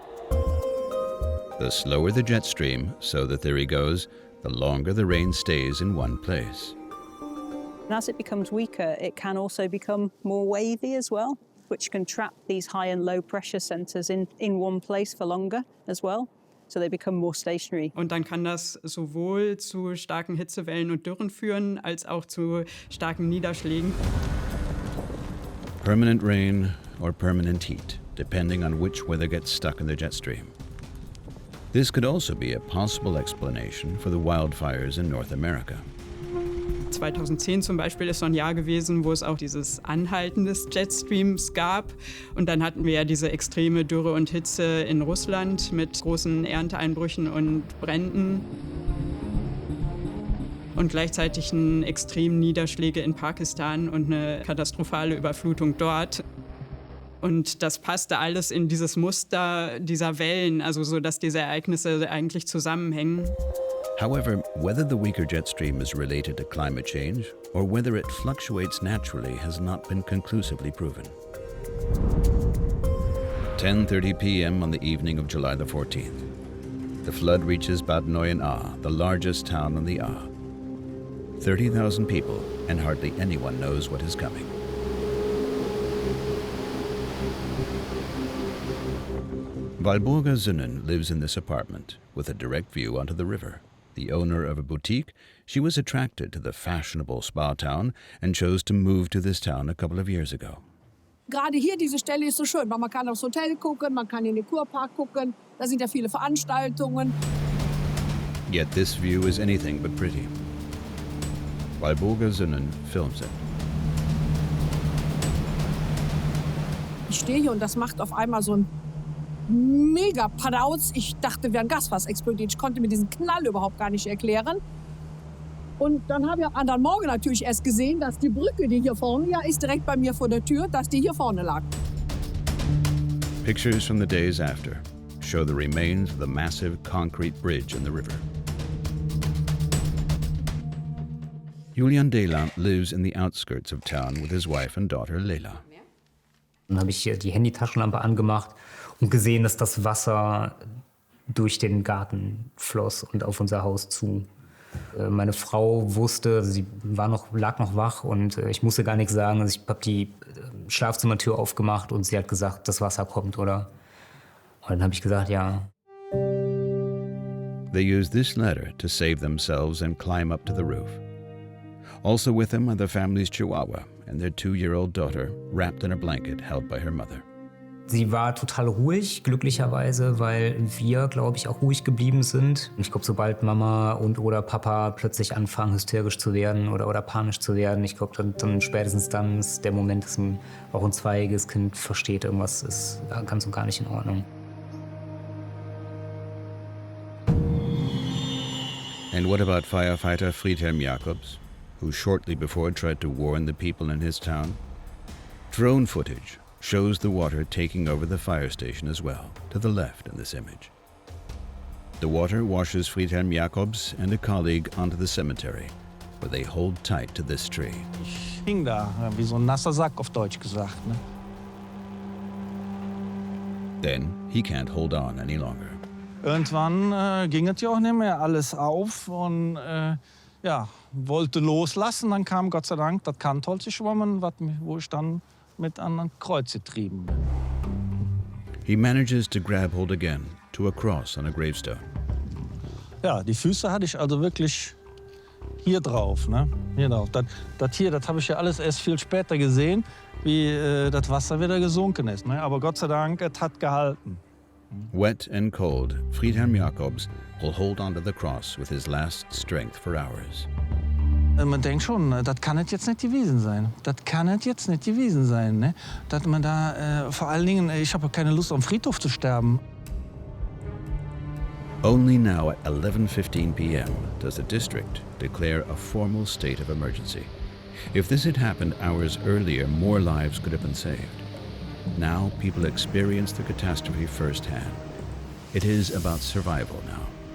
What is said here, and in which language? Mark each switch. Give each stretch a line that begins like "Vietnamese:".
English: The slower the jet stream, so the theory goes, the longer the rain stays in one place. And as it becomes weaker, it can also become more wavy as well, which can trap these high and low pressure centers in one place for longer as well. So they become more stationary.
German: Und dann kann das sowohl zu starken Hitzewellen und Dürren führen, als auch zu starken Niederschlägen.
English: Permanent rain or permanent heat, depending on which weather gets stuck in the jet stream. This could also be a possible explanation for the wildfires in North America.
German: 2010 zum Beispiel ist so ein Jahr gewesen, wo es auch dieses Anhalten des Jetstreams gab. Und dann hatten wir ja diese extreme Dürre und Hitze in Russland mit großen Ernteeinbrüchen und Bränden. Und gleichzeitig extremen Niederschläge in Pakistan und eine katastrophale Überflutung dort. Und das passte alles in dieses Muster dieser Wellen, also so, dass diese Ereignisse eigentlich zusammenhängen.
English: However, whether the weaker jet stream is related to climate change or whether it fluctuates naturally has not been conclusively proven. 10:30 p.m. on the evening of July the 14th. The flood reaches Bad Neuenahr, the largest town on the Ahr. 30,000 people, and hardly anyone knows what is coming. Walburga Zünnen lives in this apartment with a direct view onto the river. The owner of a boutique, she was attracted to the fashionable spa town and chose to move to this town a couple of years ago.
German: Gerade hier, diese Stelle ist so schön, weil man kann aufs Hotel gucken, man kann in den Kurpark gucken, da sind ja viele Veranstaltungen.
English: Yet this view is anything but pretty. Walburga Zünnen films it.
German: Ich stehe hier und das macht auf einmal so ein mega Padauz. Ich dachte, wäre ein Gasfass explodiert. Ich konnte mir diesen Knall überhaupt gar nicht erklären. Und dann habe ich am anderen Morgen natürlich erst gesehen, dass die Brücke, die hier vorne ja ist, direkt bei mir vor der Tür, dass die hier vorne lag.
English: Pictures from the days after show the remains of the massive concrete bridge in the river. Julian Dela lives in the outskirts of town with his wife and daughter Leila.
German: Dann habe ich hier die Handytaschenlampe angemacht und gesehen, dass das Wasser durch den Garten floss und auf unser Haus zu. Meine Frau wusste, sie lag noch wach und ich musste gar nichts sagen. Also ich habe die Schlafzimmertür aufgemacht und sie hat gesagt, das Wasser kommt, oder? Und dann habe ich gesagt, ja.
English: They use this ladder to save themselves and climb up to the roof. Also with them are the family's Chihuahua and their 2-year-old daughter, wrapped in a blanket held by her mother.
German: Sie war total ruhig, glücklicherweise, weil wir, glaube ich, auch ruhig geblieben sind. Ich glaube, sobald Mama oder Papa plötzlich anfangen, hysterisch zu werden oder panisch zu werden, ich glaube, dann spätestens dann ist der Moment, dass auch ein 2-jähriges Kind versteht, irgendwas ist ganz und gar nicht in Ordnung.
English: And what about firefighter Friedhelm Jacobs, who shortly before tried to warn the people in his town? Drone footage shows the water taking over the fire station as well, to the left in this image. The water washes Friedhelm Jacobs and a colleague onto the cemetery, where they hold tight to this tree.
German: Ich hing da, wie so ein nasser Sack auf Deutsch gesagt. Ne?
English: Then he can't hold on any longer.
German: Irgendwann ging es ja auch nicht mehr, alles auf und wollte loslassen. Dann kam Gott sei Dank das Kantholz geschwommen, wo ich dann mit an ein Kreuz getrieben bin.
English: He manages to grab hold again to a cross on a gravestone.
German: Ja, die Füße hatte ich also wirklich hier drauf. Ne? Hier drauf. Das habe ich ja alles erst viel später gesehen, wie das Wasser wieder gesunken ist. Ne? Aber Gott sei Dank, es hat gehalten.
English: Wet and cold, Friedhelm Jacobs will hold onto the cross with his last strength for hours.
German: Man denkt schon, das kann es jetzt nicht gewesen sein. Das kann es jetzt nicht gewesen sein. Ne? Dass man da, vor allen Dingen, ich habe keine Lust, am Friedhof zu sterben.
English: Only now at 11:15 p.m. does the district declare a formal state of emergency. If this had happened hours earlier, more lives could have been saved. Now people experience the catastrophe firsthand. It is about survival now.